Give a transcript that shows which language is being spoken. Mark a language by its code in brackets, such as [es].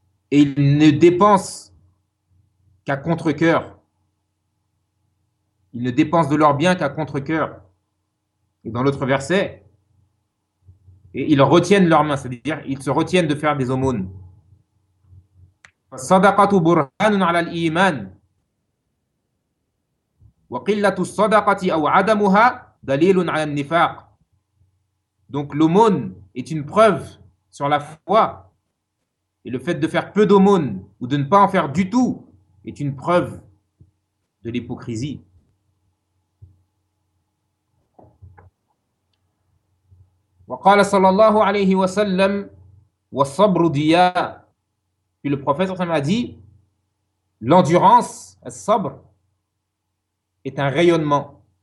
[fr] et il ne dépense qu'à contre-cœur. Il ne dépense de leurs biens qu'à contre-cœur. Et dans l'autre verset, et ils retiennent leurs mains, c'est-à-dire ils se retiennent de faire des aumônes. [ar] صدقة برهان على الإيمان وقلة الصدقة أو عدمها دليل على النفاق. [fr] Donc l'aumône est une preuve sur la foi, et le fait de faire peu d'aumône ou de ne pas en faire du tout est une preuve de l'hypocrisie. [ar] وقال صلى الله عليه وسلم والصبر ضياء. [fr] Puis le prophète a dit, l'endurance, le sabr, est un rayonnement.